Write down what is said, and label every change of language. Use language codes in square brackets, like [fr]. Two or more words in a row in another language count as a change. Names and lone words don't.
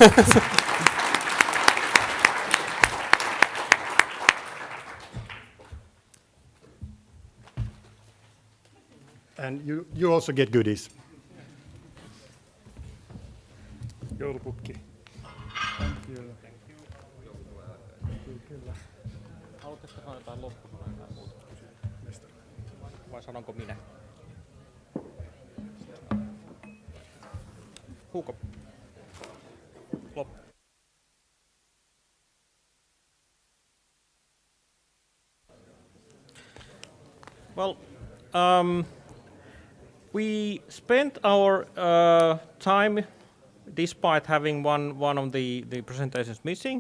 [en] And you also get goodies. [fi] Joulupukki. [en] Thank you. [fi] Kyllä. Haluatteko sanoa jotain loppusanoja tai muuta? Vai sanonko minä? Huuko. Loppu. [en] Well, we spent our time, despite having one of the presentations missing.